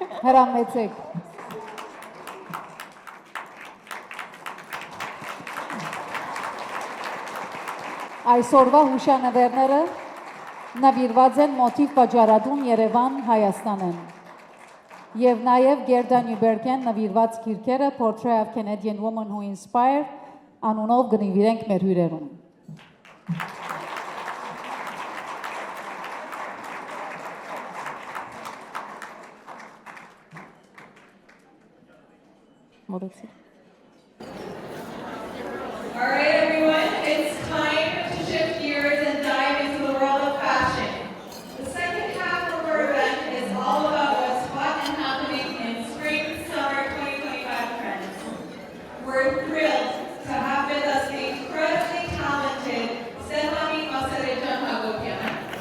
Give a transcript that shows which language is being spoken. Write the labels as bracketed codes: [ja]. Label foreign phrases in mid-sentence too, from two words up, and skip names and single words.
[hy] Հրամեցեք։ Այսօրվա հուշանվերները նվիրված են մոտիվ վաճառատուն Երևան Հայաստանն եւ նաեւ Գերդա Նյուբերգեն նվիրված քիրքերը Portrait of Canadian Woman Who Inspire անունով կնվիրենք մեր հյուրերուն։ Մոտեցի։ [en] All right, everyone, it's time to shift gears and dive into the world of fashion. The second half of our event is all about what's hot and happening in spring, summer 2025 trends. We're thrilled to have with us the incredibly talented Stefani Masarejan Hagopian.